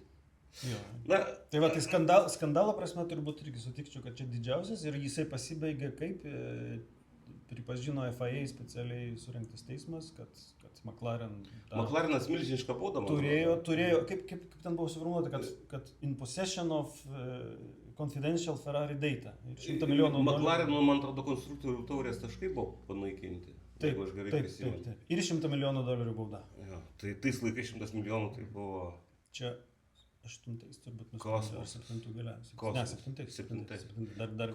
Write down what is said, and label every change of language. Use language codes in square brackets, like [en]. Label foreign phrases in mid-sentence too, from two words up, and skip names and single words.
[lt] Na, tai va, tai skandalo prasme turbūt irgi sutikčiau, kad čia didžiausias ir jisai pasibaigė kaip pripažino FIA specialiai surinktas teismas, kad McLaren... McLarenas milžinišką baudą turėjo, kaip ten buvo suformuoluota, kad [en] in possession of confidential Ferrari data. [lt] McLareno, man atrodo, konstruktorių taurės taškai buvo panaikinti. Taip. Ir $100 milijonų bauda. Ja, tai tais laikais 100 milijonų tai buvo... Čia 8 turbūt nusprendė, ar 7 galiausiai. Ne, 7. Dar